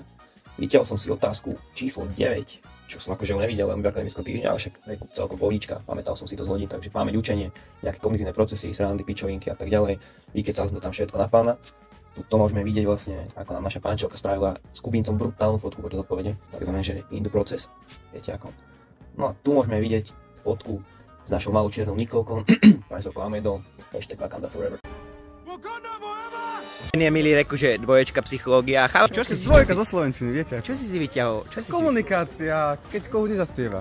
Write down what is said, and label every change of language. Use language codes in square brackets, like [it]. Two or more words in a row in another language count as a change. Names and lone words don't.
[sk] Vytiahol som si otázku číslo 9, čo som akože nevidel len v akademickom týždni, ale však je celkom pohodička. Pamätal som si to z hodín, takže pamäť, učenie, nejaké kognitívne procesy, srandy, pičovinky a tak ďalej. Vykecal som to tam všetko na pána. Tu môžeme vidieť vlastne, ako nám naša pánčelka spravila s Kubíncom brutálnu fotku počas odpovede, takzvané, že [en] in the process, [sk] viete ako. No a tu môžeme vidieť fotku s našou malou čiernou Nikolkou, profesorkou Amedou, hashtag Wakanda Forever. Nie, milý, reku, že dvoječka psychológia. Čo si Dvojka zo slovenčiny, viete? Čo si vyťahol? Komunikácia, keď kohu nezaspieva.